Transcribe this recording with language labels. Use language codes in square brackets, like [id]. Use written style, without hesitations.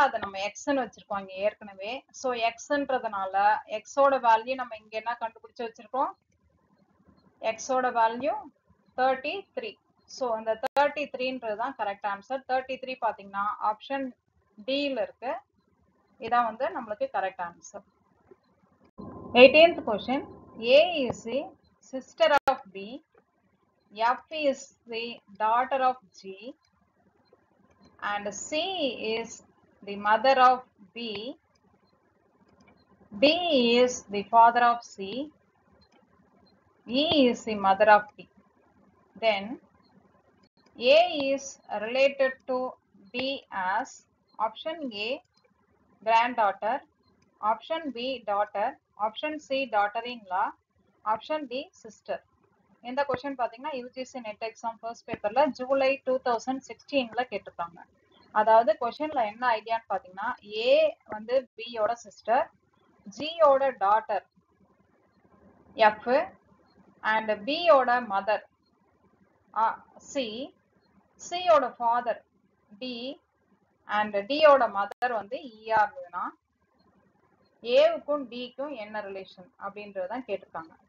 [ta] அதை நம்ம எக்ஸ்ன்னு வச்சிருக்கோம் இங்க ஏற்கனவே. ஸோ எக்ஸ்ன்றதுனால எக்ஸோட வேல்யூ நம்ம இங்க என்ன கண்டுபிடிச்சு வச்சிருக்கோம், எக்ஸோட வேல்யூ 33. ஸோ அந்த 33ன்றது தான் கரெக்ட் ஆன்சர். 33 பாத்தீங்கன்னா ஆப்ஷன் டில இருக்கு. இதான் வந்து நம்மளுக்கு correct answer. [en] 18th question. A is the sister of B, F is the daughter of G, and C is the mother of B, D is the father of C, E is the mother of D. Then A is related to B as option A granddaughter, option B daughter, option C daughter-in-law, option D sister. [ta] இந்த question பாத்தீங்கன்னா UGC net exam first பேப்பர்ல ஜூலை 2016ல கேட்டிருக்காங்க. அதாவது கொஸ்டின்ல என்ன ஐடியான்னு பாத்தீங்கன்னா, ஏ வந்து பியோட சிஸ்டர், ஜியோட டாட்டர் எஃப், அண்ட் பியோட மதர் சி, சியோட ஃபாதர் டி, அண்ட் டியோட மதர் வந்து ஈயா இருந்ததுன்னா ஏவுக்கும் டிக்கும் என்ன ரிலேஷன் அப்படின்றதான் கேட்டிருக்காங்க.